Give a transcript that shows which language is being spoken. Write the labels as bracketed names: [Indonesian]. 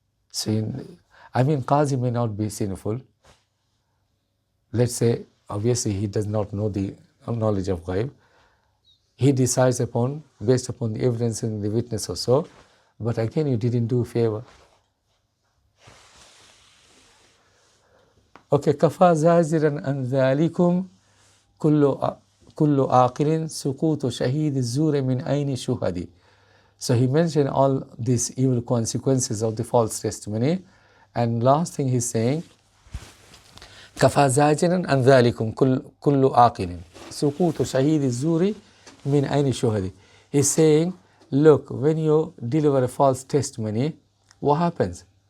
[English] So, Qazi may not be sinful. Let's say, obviously he does not know the knowledge of ghaib. He decides based upon the evidence and the witness or so, but again you didn't do a favor. Okay, [Arabic] كفى زاجرا عن ذلكم كل عاقل سقوط شهيد الزور من عين شهدي. [English] So he mentioned all these evil consequences of the false testimony, and last thing he's saying, [Arabic] كفى زاجرا عن ذلكم كل عاقل سقوط شهيد الزور من عين شهدي. [English] He's saying, look, when you deliver a false testimony, what happens?